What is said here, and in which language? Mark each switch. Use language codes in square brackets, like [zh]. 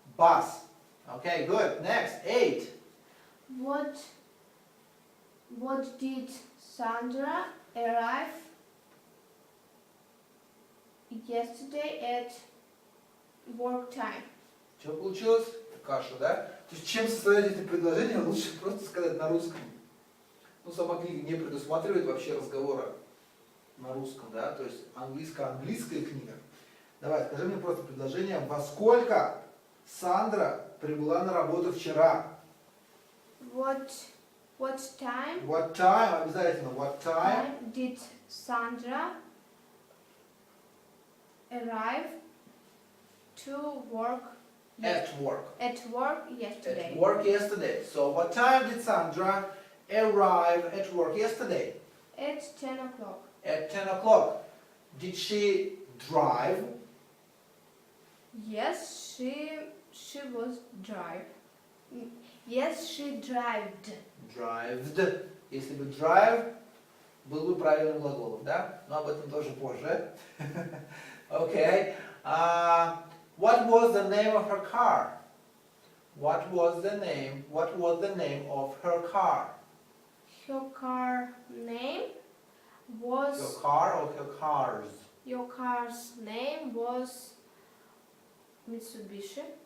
[en] bus. Okay, good. Next, 8. What did Sandra arrive yesterday at work time? [ru] Что получилось? Каша, да? То есть чем состоят эти предложения, лучше просто сказать на русском. Ну, сама книга не предусматривает вообще разговора на русском, да? То есть английская книга. Давай, скажи мне просто предложение. Во сколько Сандра прибыла на работу вчера? [en] What time? What time? [ru] Обязательно. [en] What time? Did Sandra arrive to work At work. yesterday? At work yesterday. So what time did Sandra arrive at work yesterday? At 10 o'clock. At 10 o'clock. Did she drive? Yes, she was drive. Yes, she drived. Drived. [ru] Если бы drive, был бы правильным глаголом, да? Но об этом тоже позже. Okay. [en] What was the name of her car? What was the name of her car? Her car name was. Your car or her cars? Your car's name was Mitsubishi.